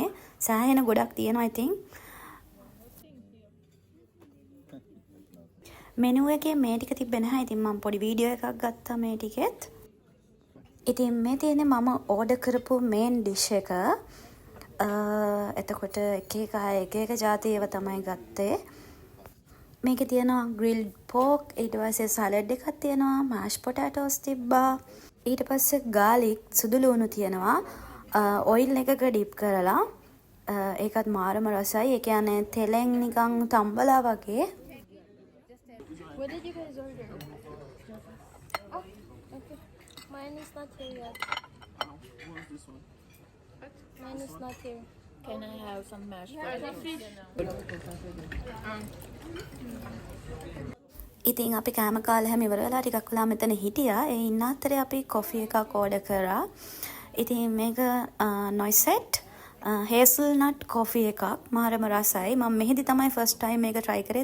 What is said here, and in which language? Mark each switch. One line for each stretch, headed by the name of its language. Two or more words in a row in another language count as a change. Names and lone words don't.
Sinhala: සෑහෙන ගොඩක් තියෙනවා ඉතින්. මෙනු එකේ මේ ටික තිබ්බේ නැහැ. ඉතින් මම පොඩි වීඩියෝ එකක් ගත්තා මේ ටිකෙත්. ඉතින් මේ තියෙන්නේ මම ඕඩර් කරපු
English: main dish
Sinhala: එක. එතකොට එක එක අය එක එක જાති ඒවා තමයි ගත්තේ. මේකේ තියෙනවා
English: grilled pork,
Sinhala: ඊට පස්සේ සලාඩ් එකක් තියෙනවා,
English: mashed potatoes
Sinhala: තිබ්බා. ඊට පස්සේ garlic සුදු ලුණු තියෙනවා. ඔයිල් එකක ඩිප් කරලා ඒකත් මාරම රසයි. ඒ කියන්නේ තෙලෙන් නිකන් තම්බලා වගේ.
English: What did you guys order? Oh, okay. Mine is not here yet. What's this one? Mine is not here. Can I have some mashed potatoes?
Sinhala: ඉතින් අපි කෑම කාලා හැම ඉවර වෙලා ටිකක් වෙලා මෙතන හිටියා. ඒ ඉන්න අතරේ අපි කොෆි එකක් ඕඩර් කරා. ඉතින් මේක
English: noisette hazelnut coffee
Sinhala: එකක්. මාරම රසයි. මම මෙහෙදි තමයි
English: first time
Sinhala: මේක try කරේ.